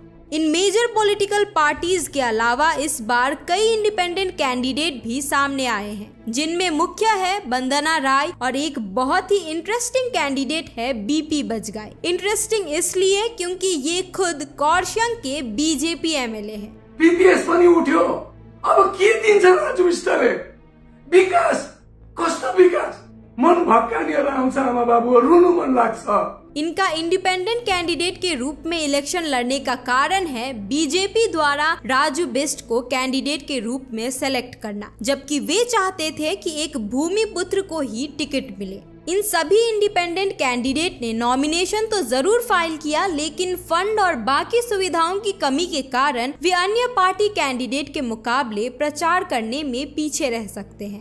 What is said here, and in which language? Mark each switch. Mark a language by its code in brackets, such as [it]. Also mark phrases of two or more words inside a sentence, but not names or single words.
[hi] इन [en] major political parties [hi] के अलावा इस बार कई [en] independent candidate [hi] भी सामने आए हैं, जिनमें मुख्य है वंदना राय और एक बहुत ही [en] interesting candidate [hi] है बीपी बजगाई। इंटरेस्टिंग इसलिए क्योंकि ये खुद कर्सियंग के बीजेपी एमएलए हैं। [ne] बीपीएस पनि उठ्यो, अब के दिन्छ राजु बिस्टले? विकास कस्तो विकास? मन भक्कानिएर आउँछ आमा बाबु, रुनु मन लाग्छ। [hi] इनका [en] independent candidate [hi] के रूप में इलेक्शन लड़ने का कारण है बीजेपी द्वारा राजू बिष्ट को कैंडिडेट के रूप में सेलेक्ट करना, जबकि वे चाहते थे कि एक भूमिपुत्र को ही टिकट मिले। इन सभी [en] independent candidate [hi] ने नॉमिनेशन तो जरूर फाइल किया, लेकिन फंड और बाकी सुविधाओं की कमी के कारण वे अन्य [en] party candidate [hi] के मुकाबले प्रचार करने में पीछे रह सकते हैं।